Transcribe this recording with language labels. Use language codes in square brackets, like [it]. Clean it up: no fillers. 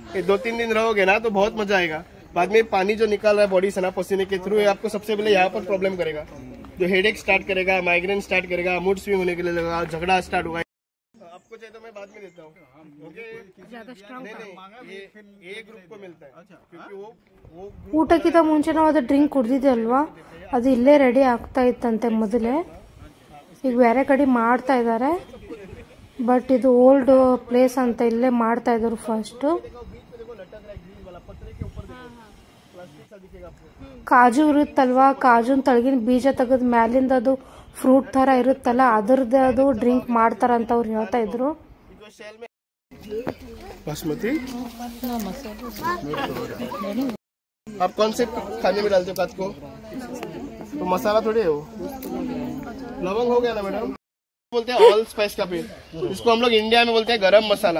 [hi] ये 2-3 दिन रहोगे ना तो बहुत मजा आएगा। बाद में पानी जो निकल रहा है बॉडी से ना पसीने के थ्रू, आपको सबसे पहले यहाँ पर प्रॉब्लम करेगा, जो हेडेक स्टार्ट करेगा, माइग्रेन स्टार्ट करेगा, मूड स्विंग होने के लिए लगेगा, झगड़ा स्टार्ट होगा। आपको चाहिए तो मैं बाद में देता हूँ। ये ग्रुप को मिलता है, क्योंकि वो [kn] ಊಟಕ್ಕಿಂತ ಮುಂಚೆ ನಾವು ಅದು ಡ್ರಿಂಕ್ ಕುಡ್ದಿದ್ದೆ ಅಲ್ವಾ, ಅದು ಇಲ್ಲೇ ರೆಡಿ ಆಗ್ತಾ ಇತ್ತಂತೆ ಮೊದಲೇ. ಈಗ ಬೇರೆ ಕಡೆ ಮಾಡ್ತಾ ಇದ್ದಾರೆ, ಬಟ್ ಇದು ಓಲ್ಡ್ ಪ್ಲೇಸ್ ಅಂತ ಇಲ್ಲೇ ಮಾಡ್ತಾ ಇದ್ರು ಫಸ್ಟ್. ಕಾಜು ಇರುತ್ತಲ್ವಾ, ಕಾಜುನ್ ತಳಗಿನ ಬೀಜ ತೆಗೆದು ಮ್ಯಾಲಿಂದ ಅದು ಫ್ರೂಟ್ ತರ ಇರುತ್ತಲ್ಲ, ಅದರದ್ದು ಅದು ಡ್ರಿಂಕ್ ಮಾಡ್ತಾರಂತ ಅವ್ರು ಹೇಳ್ತಾ ಇದ್ರು. [hi] बासमती आप कौन से खाने में डालते हो? तो मसाला थोड़ी है वो। लवंग हो गया ना मैडम, बोलते हैं ऑल स्पाइस का पेड़, इसको हम लोग इंडिया में बोलते हैं गरम मसाला।